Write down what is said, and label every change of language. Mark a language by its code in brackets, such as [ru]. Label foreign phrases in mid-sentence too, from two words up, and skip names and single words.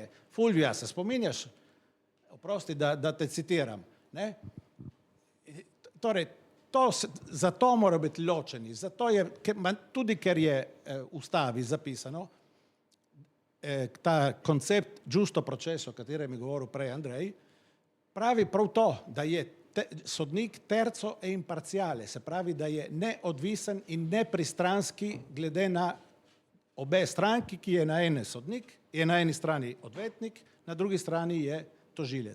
[sl] Fulvija, se spominjaš? Oprosti, da te citiram. Ne? Torej, zato morajo biti ločeni, tudi ker je v ustavi zapisano, ta koncept [it] giusto processo, [sl] o katerem je govoril prej Andrej, pravi prav to, da je sodnik [it] terco e imparciale, [sl] se pravi, da je neodvisen in nepristranski glede na obe stranki, ki je na eni sodnik, je na eni strani odvetnik, na drugi strani je tožilec.